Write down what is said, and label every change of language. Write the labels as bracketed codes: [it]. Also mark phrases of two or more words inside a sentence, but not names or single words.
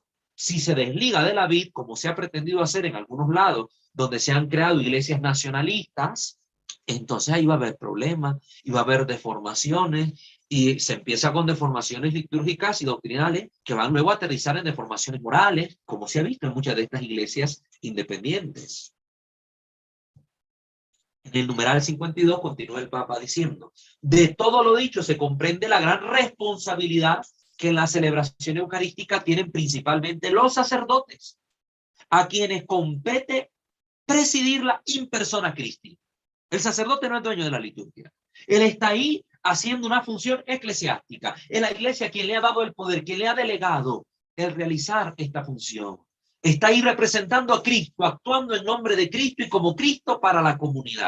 [es] Si se desliga de la vid, como se ha pretendido hacer en algunos lados, donde se han creado iglesias nacionalistas, entonces ahí va a haber problemas, y va a haber deformaciones, y se empieza con deformaciones litúrgicas y doctrinales que van luego a aterrizar en deformaciones morales, como se ha visto en muchas de estas iglesias independientes. En el numeral 52 continúa el Papa diciendo: de todo lo dicho se comprende la gran responsabilidad que en la celebración eucarística tienen principalmente los sacerdotes, a quienes compete presidirla [la] in persona Christi. [es] El sacerdote no es dueño de la liturgia. Él está ahí haciendo una función eclesiástica. Es la iglesia quien le ha dado el poder, quien le ha delegado el realizar esta función. Está ahí representando a Cristo, actuando en nombre de Cristo y como Cristo para la comunidad.